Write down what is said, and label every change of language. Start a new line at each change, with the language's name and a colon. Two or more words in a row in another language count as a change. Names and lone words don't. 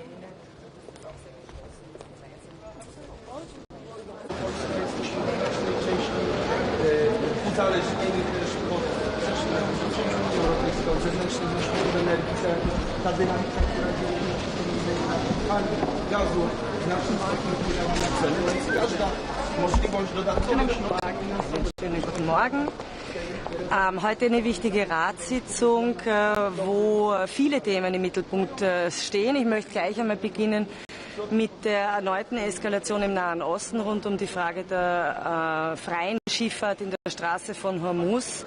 Polish: Uzależnieni też od Unii Europejskiej, od zewnętrznych nośników energii, ta dynamika, która dzieje się na paliw, gazu, w naszym stopniu wpłynęła na ceny, więc każda możliwość dodatkowych
German: Schönen guten Morgen. Heute eine wichtige Ratssitzung, wo viele Themen im Mittelpunkt stehen. Ich möchte gleich einmal beginnen mit der erneuten Eskalation im Nahen Osten rund um die Frage der freien Schifffahrt in der Straße von Hormuz.